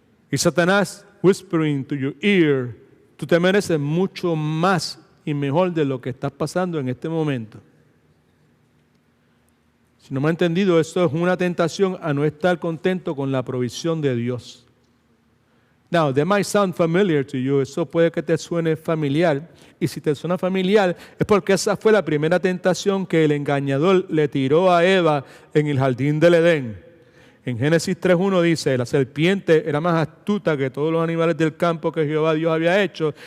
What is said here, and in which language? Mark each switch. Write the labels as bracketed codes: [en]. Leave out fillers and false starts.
[es] Y Satanás [en] whispering to your ear, [es] tú te mereces mucho más y mejor de lo que estás pasando en este momento. Si no me ha entendido, esto es una tentación a no estar contento con la provisión de Dios. [en] Now, that might sound familiar to you. [es] Eso puede que te suene familiar. Y si te suena familiar, es porque esa fue la primera tentación que el engañador le tiró a Eva en el jardín del Edén. En Génesis 3:1 dice, la serpiente era más astuta que todos los animales del campo que Jehová Dios había hecho.